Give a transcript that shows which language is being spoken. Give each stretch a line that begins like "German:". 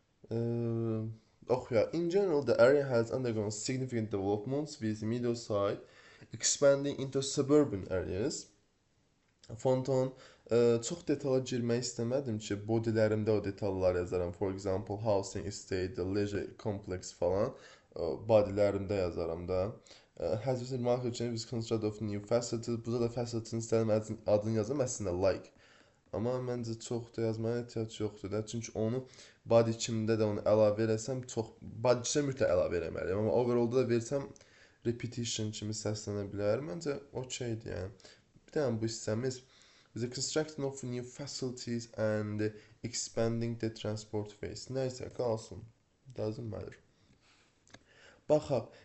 English: In general, the area has undergone significant developments with Middleside expanding into suburban areas.
Azerbaijani: Fonton çox detala girmək istəmədim ki, bodylərimdə o detallar yazaram. For example, housing estate, leisure complex falan bodylərimdə yazaram da.
English: Has been marketed with construct of new facilities.
Azerbaijani: Burada da facility'nin istəyirəm adını yazım, əslində like. Amma məncə çox da yazmaya ehtiyac yoxdur da. Çünki onu body kimdə də onu əlavə eləsəm çox body kimə mütləq əlavə eləməliyəm. Amma overall-da da versəm repetition kimi səslənə bilər. Məncə okeydir yəni. Bir dənə bu hissəmiz
English: the construction of new facilities and expanding the transport phase.
Azerbaijani: Nəysə qalsın.
English: Doesn't matter.
Azerbaijani: Baxaq.